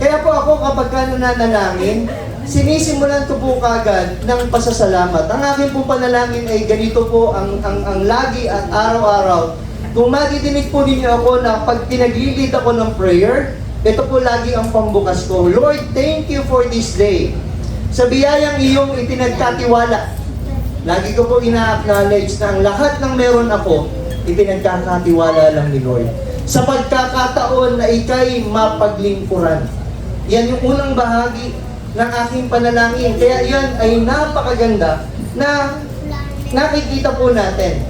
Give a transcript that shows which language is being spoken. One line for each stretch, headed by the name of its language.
Filipino: Kaya po ako kapag nananalangin, sinisimulan ko po kagad ng pasasalamat. Ang aking po panalangin ay ganito po ang lagi at araw-araw. Kung madidinig po ninyo ako na pag pinaglilid ako ng prayer, ito po lagi ang pambukas ko.
English: Lord, thank you for this day.
Filipino: Sa biyayang iyong ipinagkatiwala, lagi ko po ina-acknowledge na ang lahat ng meron ako, ipinagkakatiwala lang ni Lord. Sa pagkakataon na ikay mapaglingkuran. Yan yung unang bahagi ng aking panalangin. Kaya yan ay napakaganda na nakikita po natin.